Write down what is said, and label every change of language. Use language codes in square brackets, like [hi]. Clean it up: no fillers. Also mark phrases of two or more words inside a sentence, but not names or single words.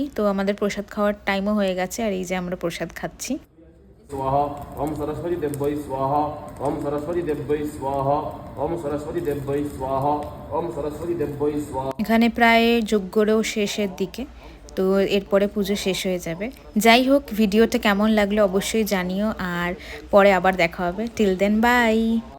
[bn] তো আমাদের প্রসাদ খাওয়ার টাইমও হয়ে গেছে, আর এই যে আমরা প্রসাদ খাচ্ছি। [sa] स्वाहा ओम सरस्वती देव्यै स्वाहा ओम सरस्वती देव्यै स्वाहा ओम सरस्वती देव्यै स्वाहा ओम सरस्वती देव्यै स्वाहा। [bn] এখানে প্রায় যজ্ঞরও শেষের দিকে, তো এরপরে পুজো শেষ হয়ে যাবে। যাই হোক, ভিডিওটা কেমন লাগলো অবশ্যই জানিও, আর পরে আবার দেখা হবে। [en] till then bye.